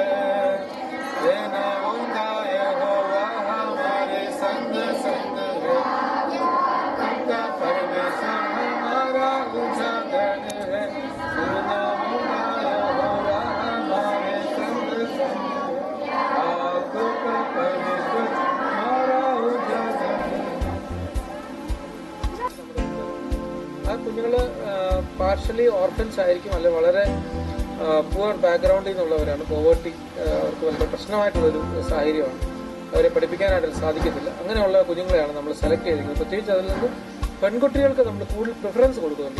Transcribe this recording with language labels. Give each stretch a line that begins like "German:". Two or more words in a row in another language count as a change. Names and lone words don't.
Hindi: सेनाओं का यहोवा हमारे संग संग है, उनका परमेश्वर हमारा ऊंचा गढ़ है। सेनाओं का यहोवा हमारे संग संग है, आपका परमेश्वर हमारा ऊंचा गढ़ है।
Malayalam: ആ കുഞ്ഞുങ്ങള്
English: partially orphans
Malayalam: ആയിരിക്കും, അല്ലെ വളരെ
English: poor background
Malayalam: നിന്നുള്ളവരാണ്. പോവേർട്ടി അവർക്ക് വളരെ പ്രശ്നമായിട്ടുള്ളൊരു സാഹചര്യമാണ്, അവരെ പഠിപ്പിക്കാനായിട്ട് സാധിക്കത്തില്ല. അങ്ങനെയുള്ള കുഞ്ഞുങ്ങളെയാണ് നമ്മൾ സെലക്ട് ചെയ്തിരിക്കുന്നത്. പ്രത്യേകിച്ച് അതിൽ നിന്ന് പെൺകുട്ടികൾക്ക് നമ്മൾ കൂടുതൽ പ്രിഫറൻസ് കൊടുക്കുന്നുണ്ട്.